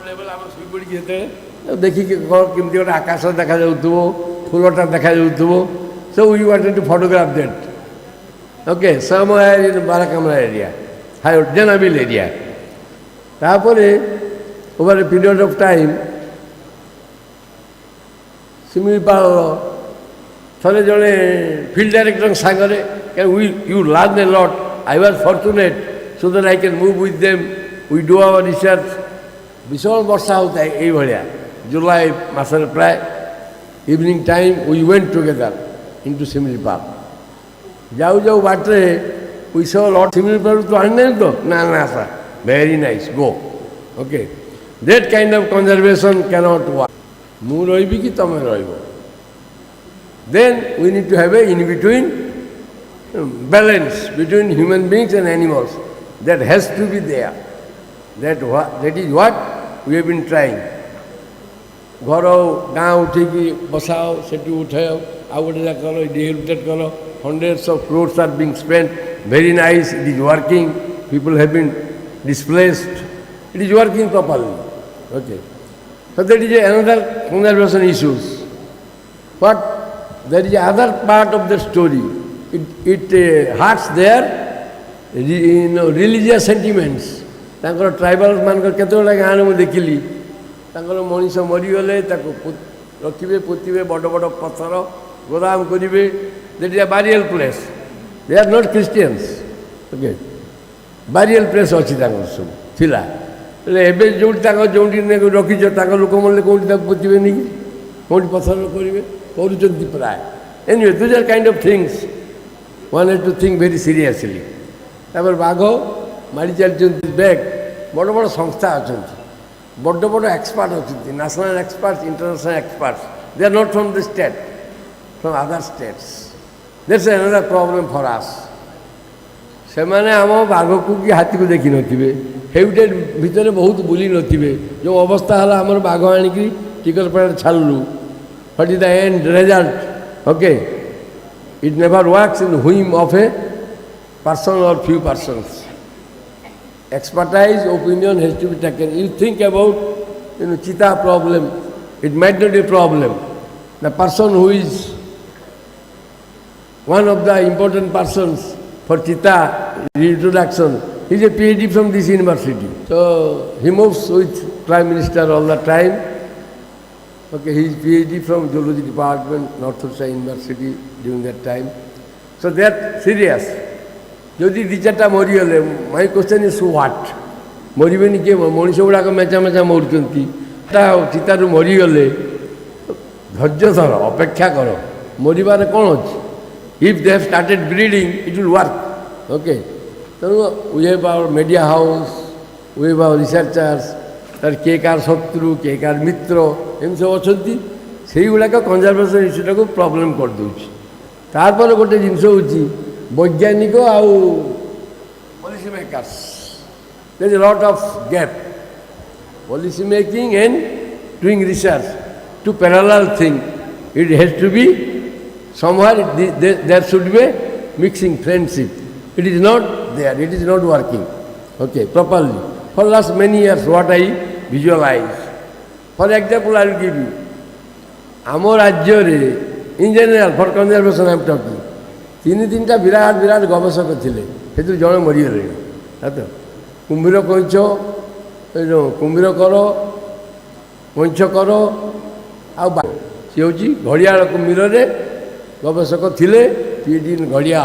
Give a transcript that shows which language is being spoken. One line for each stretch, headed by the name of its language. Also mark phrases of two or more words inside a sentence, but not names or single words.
Odia: ଆମର ଶୋଇପଡ଼ିକି ଯେତେବେଳେ ଦେଖିକି କ'ଣ କେମିତି ଗୋଟେ ଆକାଶ ଦେଖାଯାଉଥିବ, ଫୁଲଟା ଦେଖାଯାଉଥିବ,
English: so we wanted to photograph that. Okay, somewhere in Barakamla area, Janaville area. ତାପରେ over a period of time, Similipal
Odia: ଥରେ ଜଣେ
English: field director ସାଙ୍ଗରେ you learn a lot. I was fortunate so that I can move with them. We do our research.
Odia: ବିଶାଳ ବର୍ଷା ହେଉଥାଏ ଏଇଭଳିଆ ଜୁଲାଇ ମାସରେ ପ୍ରାୟ
English: evening time we went together into Similipal.
Odia: ଯାଉ ଯାଉ ବାଟରେ
English: we saw a lot.
Odia: Similipal ତୁ ଆଣିନାହିଁ ତ? ନା ନା ସାର୍,
English: very nice, go. Okay, that kind of conservation cannot work.
Odia: ମୁଁ ରହିବି କି ତମେ ରହିବ?
English: Then we need to have a in between balance between human beings and animals. That has to be there. That is what we have been trying.
Odia: ଘର ଗାଁ ଉଠେଇକି ବସାଅ, ସେଠି ଉଠାଅ, ଆଉ ଗୋଟେ ଜାଗା କର, ଡିହେବିଟେଟ୍ କର,
English: hundreds of crores are being spent. Very nice, it is working. People have been displaced. It is working properly. Okay. So that is another conservation issues. But there is other part of the story. It hurts their religious sentiments.
Odia: ତାଙ୍କର ଟ୍ରାଇବାଲ୍ ମାନଙ୍କର କେତେବେଳେ ଗାଁରେ ମୁଁ ଦେଖିଲି ତାଙ୍କର ମଣିଷ ମରିଗଲେ ତାକୁ ରଖିବେ, ପୋତିବେ, ବଡ଼ ବଡ଼ ପଥର ଗୋଦାମ କରିବେ.
English: That is a burial place. They are not Christians. Okay, burial place
Odia: ଅଛି ତାଙ୍କର ସବୁ ଥିଲା. ହେଲେ ଏବେ ଯେଉଁଠି ତାଙ୍କ ଯେଉଁଠି ରଖିଛ ତାଙ୍କ ଲୋକ ମରିଲେ କେଉଁଠି ତାକୁ ପୋତିବେନି କି, କେଉଁଠି ପଥର କରିବେ, କରୁଛନ୍ତି ପ୍ରାୟ.
English: Anyway, these are kind of things one has to think very seriously.
Odia: ତାପରେ ବାଘ ମାଡ଼ି ଚାଲିଛନ୍ତି ବ୍ୟାଗ୍. ବଡ଼ ବଡ଼ ସଂସ୍ଥା ଅଛନ୍ତି, ବଡ଼ ବଡ଼ ଏକ୍ସପର୍ଟ ଅଛନ୍ତି,
English: national expert, international expert. they are not from the state, from other states. ଦ୍ୟାଟ୍ସ another problem for us.
Odia: ସେମାନେ ଆମ ବାଘକୁ କି ହାତୀକୁ ଦେଖିନଥିବେ, ହେବିଟେଟ୍ ଭିତରେ ବହୁତ ବୁଲି ନଥିବେ. ଯେଉଁ ଅବସ୍ଥା ହେଲା ଆମର ବାଘ ଆଣିକି ଟିକରପଡ଼ାରେ ଛାଡ଼ିଲୁ,
English: what is the end result? Okay, it never works in the whim of a person or few persons. Expertise, opinion has to be taken. You think about, cheetah problem. It might not be a problem. The person who is one of the important persons for cheetah reintroduction, he is a PhD from this university. So he moves with Prime Minister all the time. Okay, he is PhD from Zoology Department, North-East University during that time. So they are serious.
Odia: ଯଦି ଦୁଇ ଚାରିଟା ମରିଗଲେ,
English: my question is what?
Odia: ମରିବେନି କିଏ? ମଣିଷ ଗୁଡ଼ାକ ମେଚା ମେଚା ମରୁଛନ୍ତି. ଚିତାରୁ ମରିଗଲେ ଧୈର୍ଯ୍ୟ ଧର, ଅପେକ୍ଷା କର, ମରିବାରେ କ'ଣ ଅଛି?
English: if they have started breeding it will work. Okay, ତେଣୁ we have our media house, we have our researchers,
Odia: ତାର କିଏ କାହାର ଶତ୍ରୁ, କିଏ କାହାର ମିତ୍ର, ଏମିତି ସବୁ ଅଛନ୍ତି. ସେଇଗୁଡ଼ାକ
English: conservation issueଟାକୁ
Odia: ପ୍ରୋବ୍ଲେମ୍ କରିଦେଉଛି. ତାପରେ ଗୋଟେ ଜିନିଷ ହେଉଛି ବୈଜ୍ଞାନିକ ଆଉ
English: policy makers. there is lot of gap. Policy making and doing research, two parallel things. It has to be somewhere, there should be a mixing friendship. It is not there, it is not working, okay, properly. For last many years, what I visualize. For example, I will give you. Our ରାଜ୍ୟରେ in general, for conservation I am talking,
Odia: ତିନିଟା ବିରାଟ ବିରାଟ ଗବେଷକ ଥିଲେ, ସେଥିରୁ ଜଣେ ମରିଗଲେଣି. କୁମ୍ଭୀର କଇଁଛ, କୁମ୍ଭୀର କର, କଇଁଛ କର, ଆଉ ସିଏ ହେଉଛି ଘଡ଼ିଆଳ କୁମ୍ଭୀରରେ ଗବେଷକ ଥିଲେ,
English: PhD in
Odia: ଘଡ଼ିଆଳ.